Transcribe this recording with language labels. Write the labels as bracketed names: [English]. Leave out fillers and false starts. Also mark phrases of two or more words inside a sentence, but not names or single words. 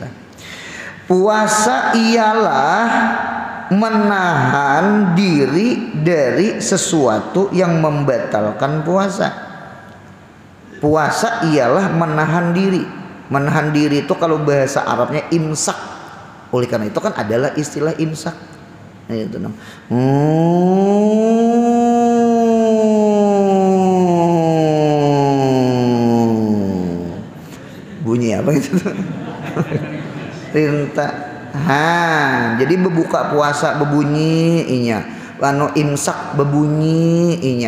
[Indonesian] Puasa ialah menahan diri dari sesuatu yang membatalkan puasa. Puasa ialah menahan diri. Menahan diri itu kalau bahasa Arabnya imsak. Oleh karena itu kan adalah istilah imsak. Nah, itu bunyi apa itu? Rinta. [Banjar] Jadi berbuka puasa bebunyi inya, imsak bebunyi inya.